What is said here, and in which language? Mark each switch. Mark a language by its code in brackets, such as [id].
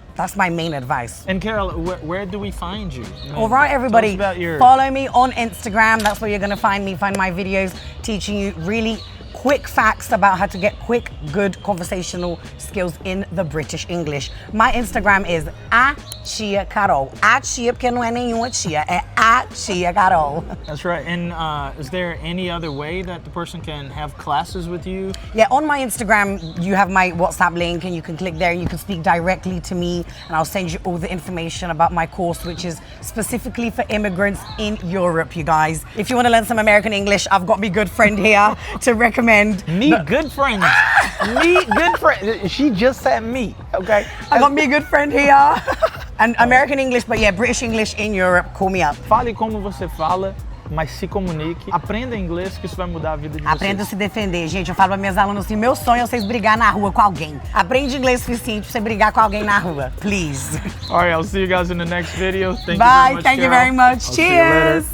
[en] That's my main advice. And Carol, where do we find you? All right, everybody, follow me on Instagram. That's where you're going to find me, find my videos teaching you really quick facts about how to get quick, good conversational skills in the British English. My Instagram is @ChiaCarol. [pt] @Chia porque não é nenhuma Chia, é @ChiaCarol. [en] That's right. And is there any other way that the person can have classes with you? Yeah, on my Instagram, you have my WhatsApp link and you can click there and you can speak directly to me and I'll send you all the information about my course, which is specifically for immigrants in Europe, you guys. If you want to learn some American English, I've got me good friend here to recommend. Good friends. Me good friend. She just said me, okay? I got me good friend here. And American English, but yeah, British English in Europe, call me up. [pt] Fale como você fala, mas se comunique. Aprenda inglês, que isso vai mudar a vida de vocês. Aprenda a se defender, gente. Eu falo para minhas alunas assim, meu sonho é vocês brigar na rua com alguém. Aprende inglês suficiente para você brigar com alguém na rua, please. [en] All right, I'll see you guys in the next video. Bye, thank you very much. Cheers.